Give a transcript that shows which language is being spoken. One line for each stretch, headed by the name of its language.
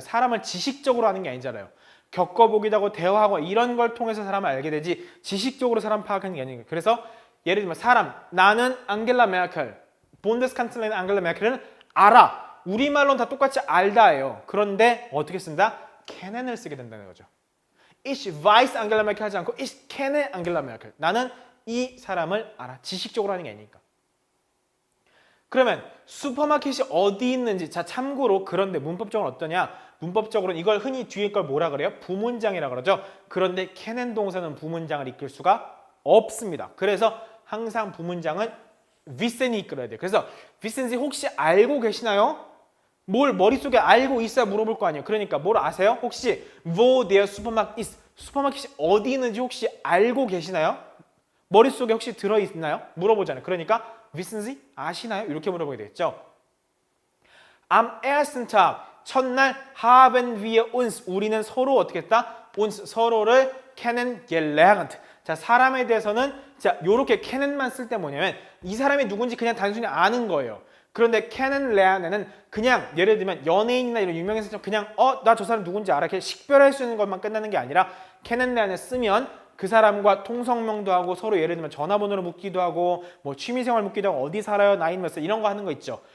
Korean: 사람을 지식적으로 하는 게 아니잖아요. 겪어보기도 하고 대화하고 이런 걸 통해서 사람을 알게 되지 지식적으로 사람 파악하는 게 아니에요. 그래서 예를 들면 사람, 나는 앙겔라 메르켈, 본데스칸슬레인 앙겔라 메르켈은 알아. 우리말로는 다 똑같이 알다예요. 그런데 어떻게 쓴다? kennen을 쓰게 된다는 거죠.
German: Ich weiß Angela Merkel
Korean: 하지 않고
German: Ich kenne Angela Merkel.
Korean: 나는 이 사람을 알아. 지식적으로 하는 게 아니니까. 그러면 슈퍼마켓이 어디 있는지 자 참고로 그런데 문법적으로 어떠냐? 문법적으로는 이걸 흔히 뒤에 걸 뭐라 그래요? 부문장이라 그러죠. 그런데 kennen 동사는 부문장을 이끌 수가 없습니다. 그래서 항상 부문장은 wissen이 이끌어야 돼요. 그래서 wissen이 혹시 알고 계시나요? 뭘 머릿속에 알고 있어야 물어볼 거 아니에요. 그러니까 뭘 아세요? 혹시
German: wo der Supermarkt ist?
Korean: 슈퍼마켓이 어디 있는지 혹시 알고 계시나요? 머릿속에 혹시 들어있나요? 물어보잖아요. 그러니까 wissen Sie? 아시나요? 이렇게 물어보게 되겠죠. Am ersten Tag, 첫날 haben wir uns, 우리는 서로 어떻게 했다? uns, 서로를 kennengelernt. 자, 사람에 대해서는 자, 요렇게 kennen만 쓸 때 뭐냐면 이 사람이 누군지 그냥 단순히 아는 거예요. 그런데 kennenlernen은 그냥 예를 들면 연예인이나 이런 유명인 사람 그냥 나 저 사람 누군지 알아. 이렇게 식별할 수 있는 것만 끝나는 게 아니라 kennenlernen을 쓰면 그 사람과 통성명도 하고 서로 예를 들면 전화번호를 묻기도 하고 뭐 취미생활 묻기도 하고 어디 살아요? 나이는 몇 살? 이런 거 하는 거 있죠.